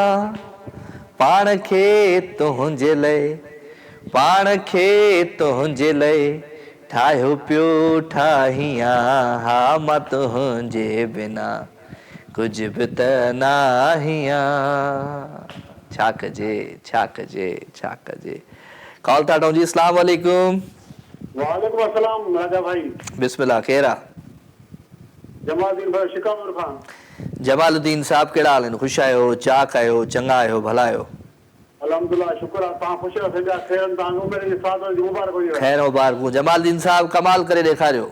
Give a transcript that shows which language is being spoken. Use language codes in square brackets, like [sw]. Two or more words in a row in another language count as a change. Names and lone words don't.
[sd] पाण खे तुंहिंजे लाइ, पाण खे तुंहिंजे लाइ ठाहियो पियो ठाहियां, हा मां तुंहिंजे बिना कुझु बि त न आहियां। छा कजे छा कजे छा कजे। कॉल था जी। [ar] السلام عليكم. وعليكم السلام [sd] राजा भाई। बिस्मिल्लाह, केरु आहे? जमालुद्दीन भाई शिकावर खां। जमालुद्दीन साहब कहिड़ा हाल आहिनि? ख़ुशि आहियो, चाक आहियो, चङा आहियो, भला आहियो? अल्हम्दुलिल्लाह शुक्र आहे। तव्हां ख़ुशि रहो, सॼा ख़ैरनि, तव्हां उमिरि जे साथ जी मुबारक हुजे। ख़ैर मुबारकूं। जमालुद्दीन साहब कमाल करे ॾेखारियो।